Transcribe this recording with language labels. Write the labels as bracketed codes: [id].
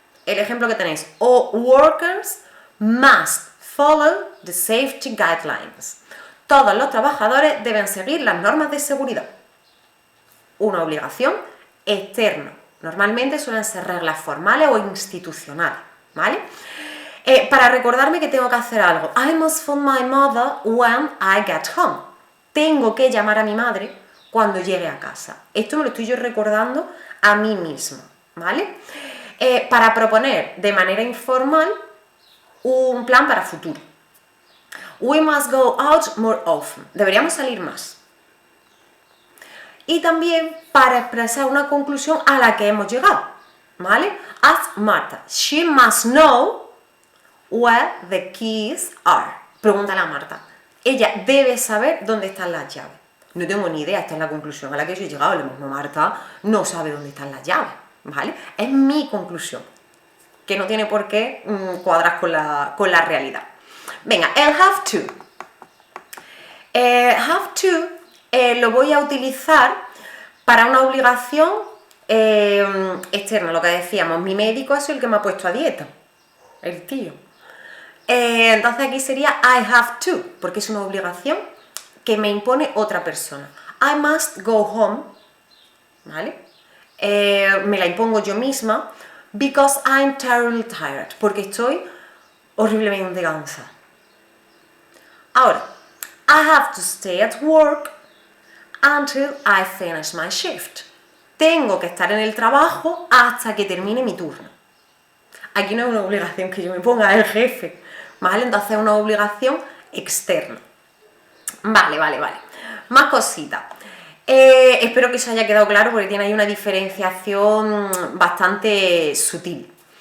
[es] el ejemplo que tenéis, [en] all workers must follow the safety guidelines. [es] Todos los trabajadores deben seguir las normas de seguridad. Una obligación externa. Normalmente suelen ser reglas formales o institucionales, ¿vale? Para recordarme que tengo que hacer algo. [en] I must phone my mother when I get home. [es] Tengo que llamar a mi madre cuando llegue a casa. Esto me lo estoy yo recordando a mí misma, ¿vale? Para proponer de manera informal un plan para futuro. [en] We must go out more often. [es] Deberíamos salir más. Y también para expresar una conclusión a la que hemos llegado, ¿vale? [en] Ask Martha. She must know where the keys are. [es] Pregúntale a Marta. Ella debe saber dónde están las llaves. No tengo ni idea, esta es la conclusión a la que yo he llegado. Lo mismo Marta no sabe dónde están las llaves, ¿vale? Es mi conclusión, que no tiene por qué cuadrar con la realidad. Venga, el have to. Have to lo voy a utilizar para una obligación externa, lo que decíamos. Mi médico ha sido el que me ha puesto a dieta, el tío. Entonces aquí sería I have to, porque es una obligación que me impone otra persona. [en] I must go home, [es] ¿vale? Me la impongo yo misma, [en] because I'm terribly tired, [es] porque estoy horriblemente cansada. [en] Ahora, I have to stay at work until I finish my shift. [es] Tengo que estar en el trabajo hasta que termine mi turno. Aquí no es una obligación que yo me ponga, el jefe, ¿vale? Entonces es una obligación externa. Vale. Más cositas. Espero que eso haya quedado claro porque tiene ahí una diferenciación bastante sutil.